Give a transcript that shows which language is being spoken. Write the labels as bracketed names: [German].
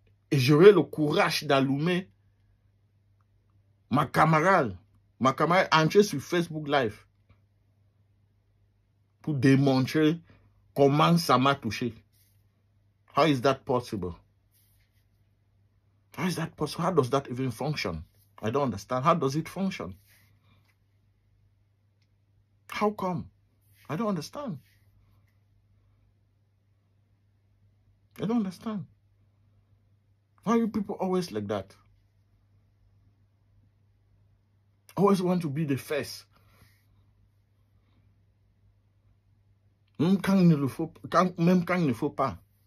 [French] Et j'aurai le courage d'allumer ma camarade entrer sur Facebook Live pour démontrer comment ça m'a touché. [English] How is that possible? How is that possible? How does that even function? I don't understand. How does it function? How come? I don't understand. I don't understand. Why are you people always like that? Always want to be the first. [French] Même quand il ne faut pas.